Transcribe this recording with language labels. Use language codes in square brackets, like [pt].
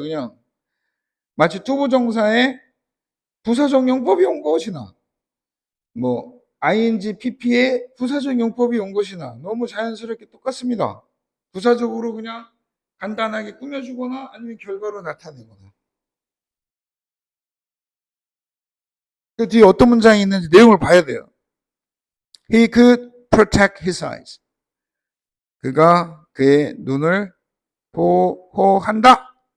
[ko] 그냥 마치 투부정사에 부사적 용법이 온 것이나 뭐 ing, pp에 부사적 용법이 온 것이나 너무 자연스럽게 똑같습니다. 부사적으로 그냥 간단하게 꾸며주거나 아니면 결과로 나타내거나. 그 뒤에 어떤 문장이 있는지 내용을 봐야 돼요. [en] He could protect his eyes. [ko] 그가 그의 눈을 보호한다.